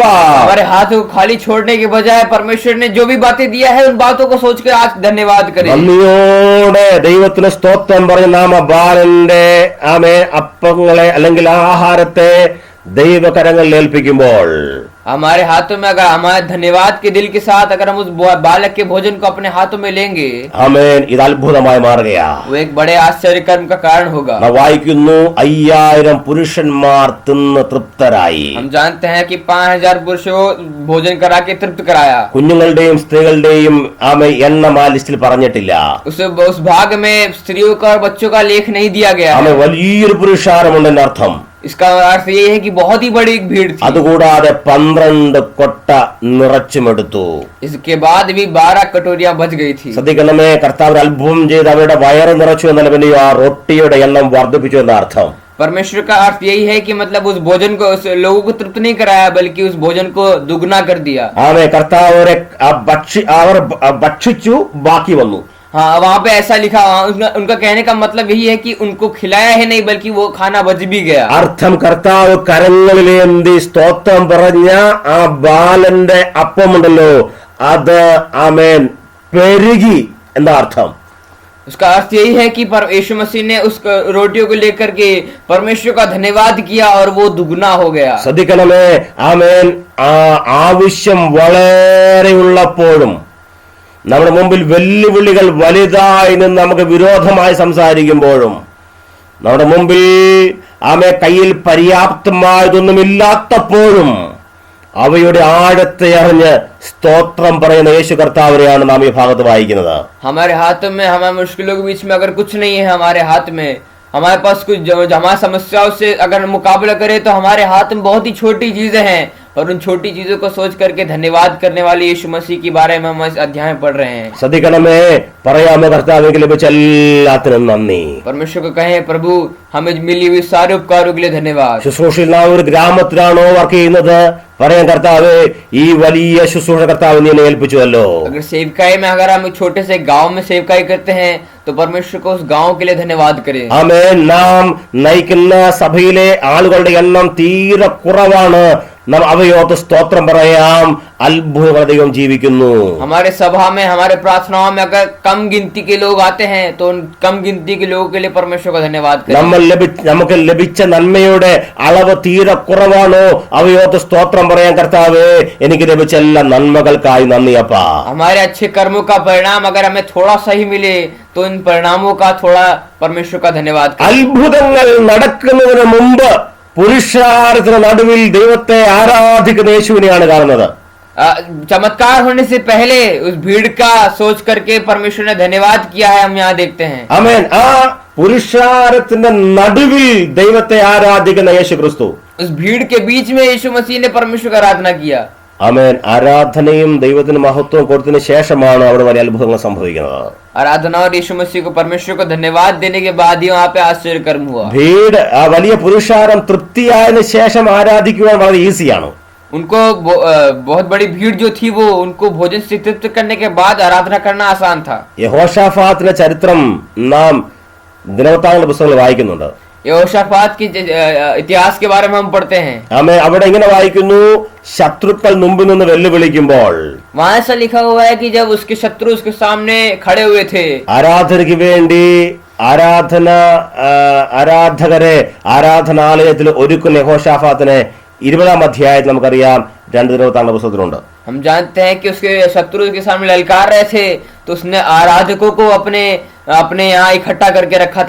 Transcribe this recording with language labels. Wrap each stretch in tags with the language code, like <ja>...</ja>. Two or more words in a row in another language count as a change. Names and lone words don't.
<hi>हमारे हाथों को खाली छोड़ने के बजाय परमेश्वर ने जो भी बातें दिया है, उन बातों को सोच कर आज धन्यवाद करें।</hi> <ml>നന്ദിയോടെ ദൈവത്തിന് സ്തോത്രം പറഞ്ഞ് നാം ആ ബാലന്റെ ആമേ അപ്പങ്ങളെ അല്ലെങ്കിൽ ആഹാരത്തെ ദൈവകരങ്ങളിൽ ഏൽപ്പിക്കുമ്പോൾ</ml> <hi>हमारे हाथों में अगर हमारे धन्यवाद के दिल के साथ अगर हम उस बालक के भोजन को अपने हाथों में लेंगे,</hi> <ml>ആമേൻ, ഇത് അത്ഭുതമായി മാറുകയാ.</ml> <hi>वो एक बड़े आश्चर्य कर्म का कारण होगा।</hi> <ml>നാം വായിക്കുന്നു 5000 പുരുഷന്മാർ തിന്ന് തൃപ്തരായി.</ml> <hi>हम जानते हैं कि 5000 पुरुषों भोजन करा के तृप्त कराया।</hi> <ml>കുഞ്ഞുങ്ങളുടെയും സ്ത്രീകളുടെയും ആമേ എണ്ണം ആ ലിസ്റ്റിൽ പറഞ്ഞിട്ടില്ല.</ml> <hi>उस भाग में स्त्रियों का और बच्चों का लेख नहीं दिया गया</hi> <ml>ആമേ,</ml> <hi>है।</hi> <ml>വലിയൊരു പുരുഷാരമുണ്ടെന്ന് അർത്ഥം.</ml> <hi>इसका अर्थ ये है कि बहुत ही बड़ी एक भीड़ थी।</hi> <ml>അതുകൂടാതെ 12 കൊട്ട നിറച്ചുമെടുത്തു.</ml> <hi>इसके बाद भी 12 कटोरियां बच गई थी।</hi> <ml>ശ്രദ്ധിക്കണമേ, കർത്താവ് അത്ഭുതം ചെയ്ത് അവരുടെ വയറ് നിറച്ചു എന്നല്ല, പിന്നെ ആ റൊട്ടിയുടെ എണ്ണം വർദ്ധിപ്പിച്ചു എന്ന അർത്ഥം.</ml> <hi>परमेश्वर का अर्थ यही है कि मतलब उस भोजन को उस लोगों को तृप्त नहीं कराया, बल्कि उस भोजन को दुगना कर दिया।</hi> <ml>ആമേ, കർത്താവ് അവർ ഭക്ഷിച്ചു, ബാക്കി വന്നു.</ml> <hi>हाँ, वहाँ पे ऐसा लिखा, उनका कहने का मतलब यही है कि उनको खिलाया है नहीं, बल्कि वो खाना बच भी गया।</hi> <ml>അർത്ഥം കർത്താവ് കരങ്ങളിലേന്തി സ്തോത്രം പറഞ്ഞ ആ ബാലന്റെ അപ്പമുണ്ടല്ലോ, അത് ആമേൻ പെരുകി എന്ന അർത്ഥം.</ml> <hi>उसका अर्थ यही है कि यीशु मसीह ने उस रोटियों को लेकर के परमेश्वर का धन्यवाद किया और वो दुगना हो गया।</hi> <ml>ശ്രദ്ധിക്കണമേ, ആമേൻ, ആ ആവശ്യം വളരെ ഉള്ളപ്പോഴും നമ്മുടെ മുമ്പിൽ വെല്ലുവിളികൾ വലുതായി നിന്ന് നമുക്ക് വിരോധമായി സംസാരിക്കുമ്പോഴും നമ്മുടെ മുമ്പിൽ ആമേ കയ്യിൽ പര്യാപ്തമായതൊന്നുമില്ലാത്തപ്പോഴും അവയുടെ ആഴത്തെ അറിഞ്ഞ് സ്തോത്രം പറയുന്ന യേശു കർത്താവിനെയാണ് നാം ഈ ഭാഗത്ത് വായിക്കുന്നത്.</ml> <hi>हमारे हाथों में, हमारे मुश्किलों के बीच में अगर कुछ नहीं है हमारे हाथ में, हमारे पास कुछ हमारी समस्याओं से अगर मुकाबला करें तो हमारे हाथ में बहुत ही छोटी चीजें हैं, और उन छोटी चीजों को सोच करके धन्यवाद करने वाले यीशु मसीह के बारे में हम इस अध्याय में पढ़ रहे हैं।</hi> <ml>ശ്രദ്ധിക്കണമേ, പറയാമോ കർത്താവിലേക്ക് ലഭിച്ച എല്ലാത്തിനും നന്ദി.</ml> <hi>परमेश्वर को कहें, प्रभु हमें मिली हुई सारे उपकारों के लिए धन्यवाद।</hi> <ml>ശുശ്രൂഷയിൽ നാം ഒരു ഗ്രാമത്തിലാണോ വർക്ക് ചെയ്യുന്നത്, പറയാൻ, കർത്താവ് ഈ വലിയ ശുശ്രൂഷ കർത്താവ് നീ എന്നെ ഏൽപ്പിച്ചുവല്ലോ.</ml> <hi>अगर सेवकाई में अगर हम छोटे से गांव में सेवकाई करते हैं तो परमेश्वर को उस गांव के लिए धन्यवाद करें।</hi> <ml>ആമേൻ. നാം നയിക്കുന്ന സഭയിലെ ആളുകളുടെ എണ്ണം തീരെ കുറവാണ്. നാം അവയോർത്ത് സ്തോത്രം പറയാം. അത്ഭുതങ്ങൾ ദൈവം ജീവിക്കുന്നു.</ml> <hi>हमारे सभा में, हमारे प्रार्थनाओं में अगर कम गिनती के लोग आते हैं तो उन कम गिनती के लोगों के लिए परमेश्वर को धन्यवाद करें।</hi> <ml>നമുക്ക് ലഭിച്ച നന്മയുടെ അളവ് തീരെ കുറവാണോ, അവയോർത്ത് സ്തോത്രം പറയാൻ, കർത്താവേ എനിക്ക് ലഭിച്ച എല്ലാ നന്മകൾക്കായി നന്ദിയപ്പാ.</ml> <hi>हमारे अच्छे कर्मों का परिणाम अगर हमें थोड़ा सही मिले तो इन परिणामों का थोड़ा परमेश्वर का धन्यवाद करें।</hi> <ml>അത്ഭുതങ്ങൾ നടക്കുന്നതിന് മുമ്പ് പുരുഷാരത്തിന് നടുവിൽ ദൈവത്തെ ആരാധിക്കുന്ന യേശുവിനെയാണ് കാണുന്നത്.</ml> <hi>चमत्कार होने से पहले उस भीड़ का सोच करके परमेश्वर ने धन्यवाद किया है, हम यहाँ देखते हैं.</hi> <ml>ആമേൻ. ആ പുരുഷാരത്തിന്റെ നടുവിൽ ദൈവത്തെ ആരാധിക്കുന്ന യേശു ക്രിസ്തു,</ml> <hi>उस भीड़ के बीच में यीशु मसीह ने परमेश्वर का आराधना किया.</hi> <ml>ആമേൻ. ആരാധനയും ദൈവത്തിന് മഹത്വവും കൊടുത്തതിന് ശേഷമാണ് അവിടെ വലിയ അത്ഭുതങ്ങൾ സംഭവിക്കുന്നത്.</ml> <hi>आराधना और यीशु मसीह को परमेश्वर को धन्यवाद देने के बाद ही वहाँ पे आश्चर्य कर्म हुआ.</hi> <ml>ഭീഡ് ആ വലിയ പുരുഷാരം തൃപ്തിയായതിനു ശേഷം ആരാധിക്കുവാൻ വളരെ ഈസിയാണ്.</ml> <hi>उनको बहुत बड़ी भीड़ जो थी वो उनको भोजन से तृप्त करने के बाद आराधना करना आसान था.</hi> <ml>യഹോശാഫാത്തിന്റെ ചരിത്രം നാം ദിനവൃത്താന്തങ്ങളുടെ പുസ്തകത്തിൽ വായിക്കുന്നുണ്ട്.</ml> <hi>यहोशाफात की इतिहास के बारे में हम पढ़ते हैं.</hi> <ml>ആമേൻ. അവിടെ ഇങ്ങനെ വായിക്കുന്നു, ശത്രുക്കൾ മുമ്പിൽ നിന്ന് വെല്ലുവിളിക്കുമ്പോൾ,</ml> <hi>वहाँ ऐसा लिखा हुआ है कि जब उसके शत्रु उसके सामने खड़े हुए थे,</hi> <ml>ആരാധനയ്ക്ക് വേണ്ടി ആരാധകരെ ആരാധനാലയത്തിൽ ഒരുക്കുന്ന യഹോശാഫാത്തിനെ 20-ാം അധ്യായത്തിൽ നമുക്കറിയാം 2 ദിനവൃത്താന്തങ്ങളുടെ പുസ്തകത്തിലുണ്ട്.</ml> <hi>हम जानते हैं कि उसके शत्रु के सामने ललकार रहे थे तो उसने आराधकों को अपने यहाँ इकट्ठा करके रखा था.</hi>